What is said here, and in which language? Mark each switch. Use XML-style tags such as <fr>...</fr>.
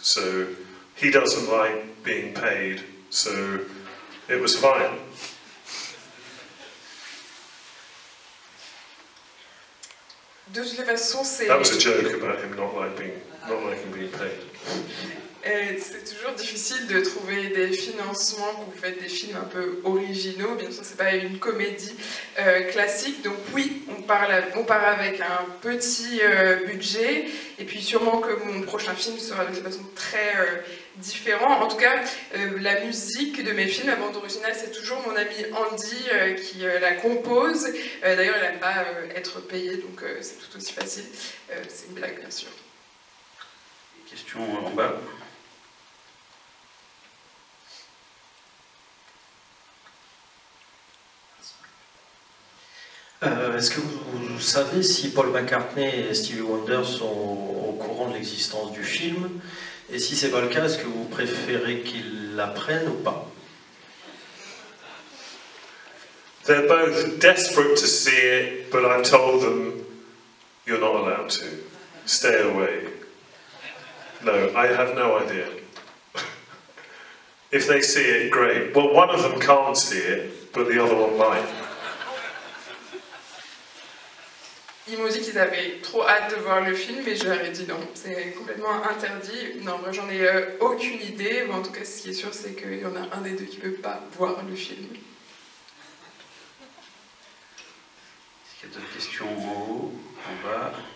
<en>So he doesn't like being paid, so it was fine.</en> <fr>De toute façon, c'est...</fr> <en>That was a joke about him not liking being paid.</en> <fr>C'est toujours difficile de trouver des financements quand vous faites des films un peu originaux. Bien sûr, c'est pas une comédie classique. Donc oui, on part avec un petit budget. Et puis sûrement que mon prochain film sera de toute façon très différent. En tout cas, la musique de mes films, la bande originale, c'est toujours mon ami Andy qui la compose. D'ailleurs, il n'aime pas être payé, donc c'est tout aussi facile. C'est une blague, bien sûr. Question en bas. Est-ce que vous savez si Paul McCartney et Stevie Wonder sont au courant de l'existence du film? Et si c'est pas le cas, est-ce que vous préférez qu'ils l'apprennent ou pas?</fr> <en>They're both desperate to see it, but I've told them, you're not allowed to. Stay away. No, I have no idea. If they see it, great. Well, one of them can't see it, but the other one might.</en> <fr>Ils m'ont dit qu'ils avaient trop hâte de voir le film, mais je leur ai dit non, c'est complètement interdit. Non, moi j'en ai aucune idée, mais en tout cas ce qui est sûr c'est qu'il y en a un des deux qui ne peut pas voir le film. Est-ce qu'il y a d'autres questions en haut, en bas?</fr>